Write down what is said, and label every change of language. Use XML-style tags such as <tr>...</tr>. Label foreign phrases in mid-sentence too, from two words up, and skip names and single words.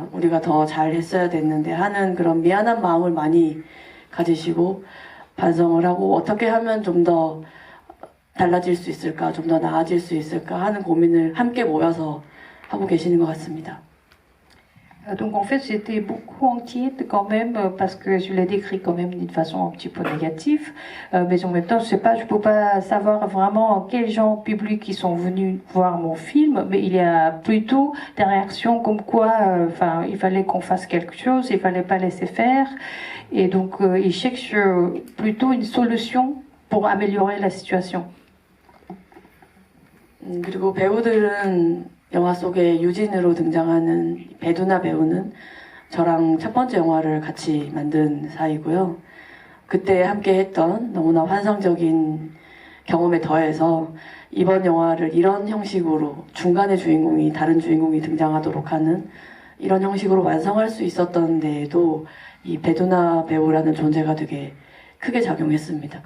<ko>우리가 더 잘했어야 됐는데 하는 그런 미안한 마음을 많이 가지시고 반성을 하고 어떻게 하면 좀 더 달라질 수 있을까, 좀 더 나아질 수 있을까 하는 고민을 함께 모여서 하고 계시는 것 같습니다.</ko> <fr>Donc en fait j'étais beaucoup inquiète quand même parce que je l'ai décrit quand même d'une façon un petit peu négative, mais en même temps je peux pas savoir vraiment quels gens publics qui sont venus voir mon film, mais il y a plutôt des réactions comme quoi il fallait qu'on fasse quelque chose, il fallait pas laisser faire, et donc ils cherchent plutôt une solution pour améliorer la situation.</fr> <ko>그리고 배우들은 영화 속에 유진으로 등장하는 배두나 배우는 저랑 첫 번째 영화를 같이 만든 사이고요. 그때 함께 했던 너무나 환상적인 경험에 더해서 이번 영화를 이런 형식으로 중간에 주인공이 다른 주인공이 등장하도록 하는 이런 형식으로 완성할 수 있었던 데에도 이 배두나 배우라는 존재가 되게 크게 작용했습니다.</ko>